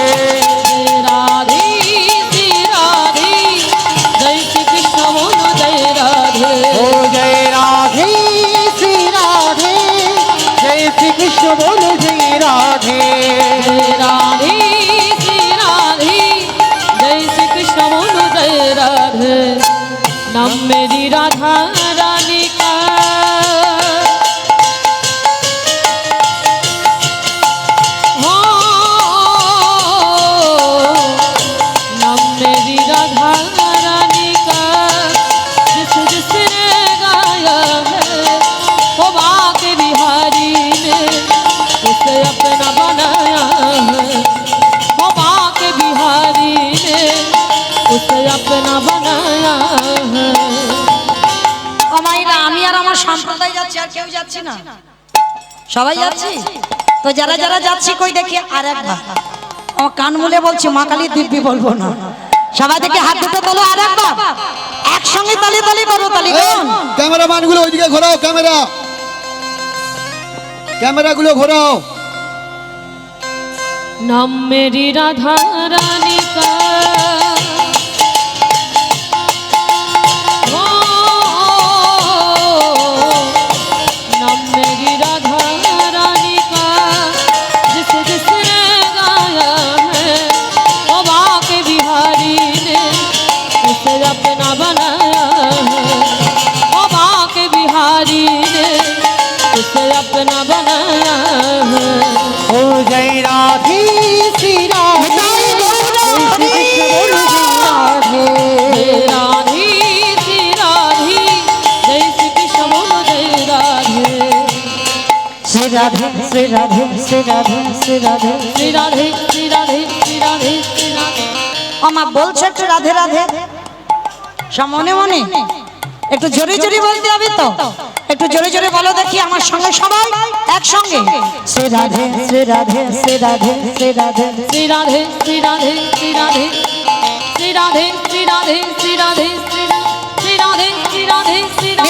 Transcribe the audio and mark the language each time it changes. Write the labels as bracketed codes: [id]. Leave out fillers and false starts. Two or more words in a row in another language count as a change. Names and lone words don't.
[hi] राधे श्री राधे, जय श्री कृष्ण बोलो जय राधे। ओ जय राधे श्री राधे, जय श्री कृष्ण बोलो जय राधे। राधे श्री राधे, जय श्री कृष्ण बोलो जय राधे। नाम मेरी राधा रानी का हो, नाम मेरी राधा रानी का जिस जिसने गाया है वो बाके बिहारी ने उसे अपना बनाया है। वो बाके बिहारी ने उसे अपना बनाया है। [bn] অমাইরা আমি আর আমার সম্প্রদায় যাচ্ছি, আর কেউ যাচ্ছি না, সবাই যাচ্ছি। তো যারা যারা যাচ্ছি কই দেখি আর একবার আমার কান মুলে বলছি, মা কালী দিব্যি বলবো না। সবাই দেখি হাত দুটো তোলো, আর একবার একসঙ্গে তালি তালি করো, তালি করুন। ক্যামেরাম্যান গুলো ওইদিকে ঘোরাও, ক্যামেরা গুলো ঘোরাও। [hi] नाम मेरी राधा रानी का हो, नाम मेरी राधा रानी का जिस जिसने गाया है वो बाके बिहारी ने उसे अपना बनाया है। वो बाके बिहारी ने उसे अपना बनाया है। ओ जय राधे श्री राधे, जय श्री कृष्ण बोलो जय राधे। राधे श्री राधे, जय श्री कृष्ण बोलो जय राधे। [bn] শ্রী রাধে শ্রী রাধে শ্রী রাধে শ্রী রাধে। [hi] श्री राधे श्री राधे श्री राधे श्री राधे। [bn] আমার বলছে একটু রাধে রাধে সব মনে মনে। একটু জোরে জোরে বলতে হবে তো, একটু জোরে জোরে বলো দেখি আমার সঙ্গে সবাই একসঙ্গে। শ্রী রাধে শ্রী রাধে শ্রী রাধে শ্রী রাধে শ্রী রাধে শ্রী রাধে শ্রী রাধে শ্রী রাধে শ্রী রাধে শ্রী রাধে শ্রী রাধে শ্রী রাধে শ্রী রাধে